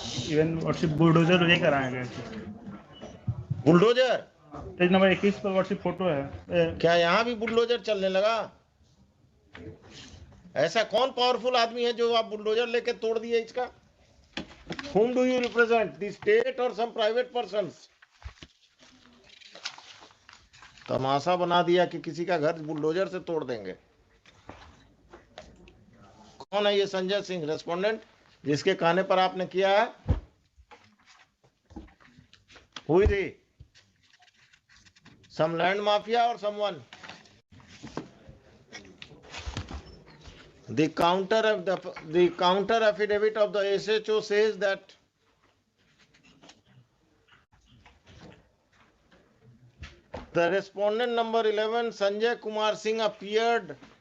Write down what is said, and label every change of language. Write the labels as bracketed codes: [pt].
[hi] Even lordship bulldozer लेकर आए गए। बुलडोजर? पेज नंबर 21 पर लॉर्डशिप फोटो है। क्या यहाँ भी बुलडोजर चलने लगा? ऐसा कौन पावरफुल आदमी है जो आप बुलडोजर लेके तोड़ दिए इसका? [en] Whom do you represent? The state or some private persons? [hi] तमाशा बना दिया कि किसी का घर बुलडोजर से तोड़ देंगे। कौन है ये संजय सिंह रेस्पोंडेंट जिसके कहने पर आपने किया है? हुई थी [en] some land mafia or someone? The counter affidavit of the SHO says that the respondent number 11 Sanjay Kumar Singh appeared